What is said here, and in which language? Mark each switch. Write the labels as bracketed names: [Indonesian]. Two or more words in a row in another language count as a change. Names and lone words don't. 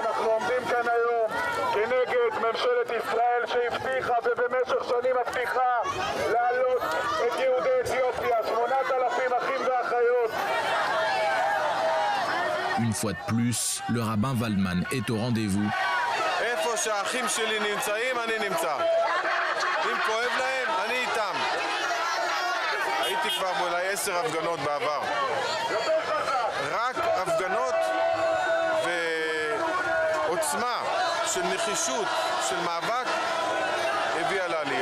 [French] Une fois de plus, le rabbin Waldman est au rendez-vous. [Hebrew] שהאחים שלי נמצאים, אני נמצא. אם כואב להם, אני איתם. הייתי כבר אולי 10 הפגנות בעבר. רק הפגנות ועוצמה של נחישות, של מאבק, הביאה לעלייה.